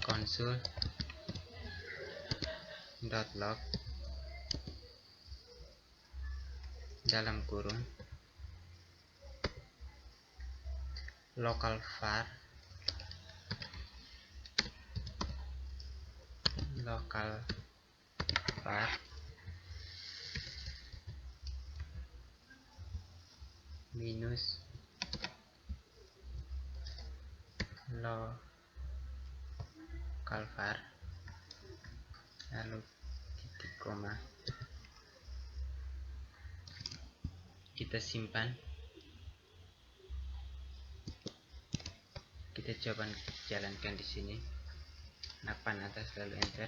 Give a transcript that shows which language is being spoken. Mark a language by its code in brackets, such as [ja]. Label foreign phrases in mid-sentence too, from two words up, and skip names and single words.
[id] console.log dalam kurung [en] local var [id] minus [en] local var [id] lalu titik koma, kita simpan, kita coba jalankan di sini, napan atas lalu enter.